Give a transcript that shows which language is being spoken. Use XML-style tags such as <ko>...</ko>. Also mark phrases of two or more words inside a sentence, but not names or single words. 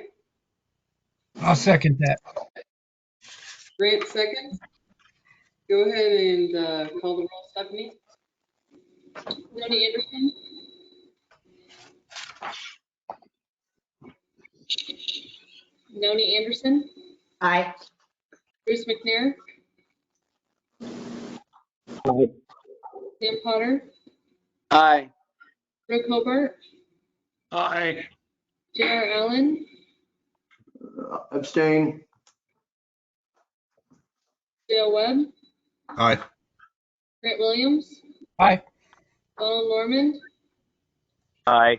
<en>I'll second that. Grant seconds. Go ahead and call the roll, Stephanie. Jody Anderson. Noni Anderson. Aye. Bruce McNair. Aye. Sam Potter. Aye. Brooke Hobart. Aye. J.R. Allen. Abstain. Dale Webb. Aye. Grant Williams. Aye. Donald Norman. Aye.</en>